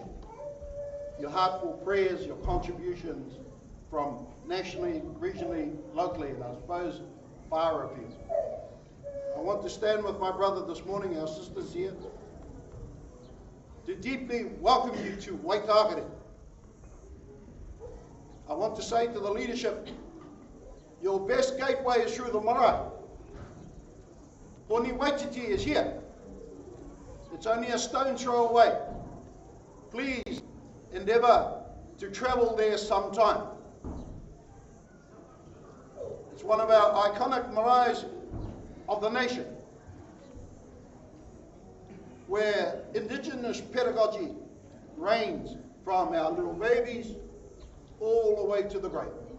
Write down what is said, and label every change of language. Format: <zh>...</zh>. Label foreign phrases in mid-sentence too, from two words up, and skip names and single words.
<en>Your heartfelt prayers, your contributions from nationally, regionally, locally, and I suppose far afield. I want to stand with my brother this morning, our sisters here, to deeply welcome you to Waitakere. I want to say to the leadership, your best gateway is through the marae. Poni Waititi is here. It's only a stone's throw away. Please endeavour to travel there sometime. It's one of our iconic maraes of the nation, where Indigenous pedagogy reigns from our little babies all the way to the grave.</en>